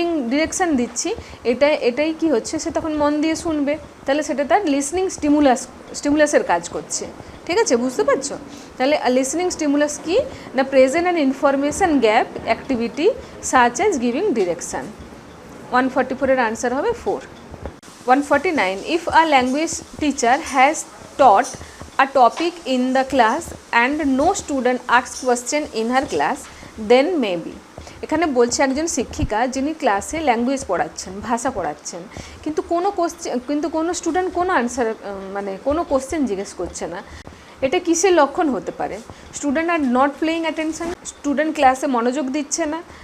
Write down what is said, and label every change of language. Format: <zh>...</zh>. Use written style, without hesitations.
<bn>Direction দিচ্ছি, এটাই কি হচ্ছে, সে তখন মন দিয়ে শুনবে, তাহলে সেটা তার লিসনিং স্টিমুলাসের কাজ করছে, ঠিক আছে, বুঝতে পারছো?</bn> <en>তাহলে listening stimulus কি না, present and information gap activity such as giving direction.</en> <bn>144 এর আনসার হবে 4।</bn> <en>149, if a language teacher has taught a topic in the class and no student asks question in her class, then maybe।</en> <bn>এখানে বলছে একজন শিক্ষিকা যিনি ক্লাসে language পড়াচ্ছেন, ভাষা পড়াচ্ছেন, কিন্তু কোনো স্টুডেন্ট কোনো আনসার মানে কোনো কোশ্চেন জিজ্ঞেস করছে না, এটা কিসের লক্ষণ হতে পারে?</bn> <en>student are not playing attention,</en> <bn>student ক্লাসে মনোযোগ দিচ্ছে না।</bn>